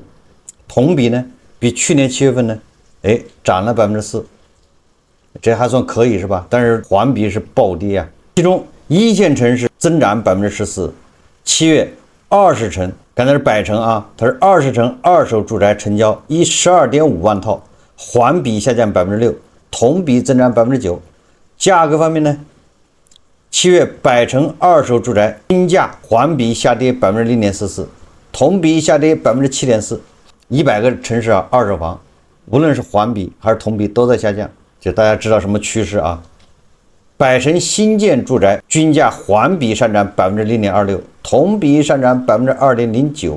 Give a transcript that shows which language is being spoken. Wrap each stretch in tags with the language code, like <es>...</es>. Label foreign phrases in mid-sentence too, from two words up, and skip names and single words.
<zh>同比呢，比去年7月份呢，漲了4%，這還算可以是吧？但是環比是暴跌其中一線城市增長14%，7月20城，剛才是百城它是20城二手住宅成交12.5萬套，環比下降6%，同比增長9%。價格方面呢，7月百城二手住宅均價環比下跌0.44%，同比下跌7.4%。100個城市二手房，無論是環比還是同比都在下降，就大家知道什麼趨勢百城新建住宅均價環比上漲0.26%，同比上漲2.09%。</zh>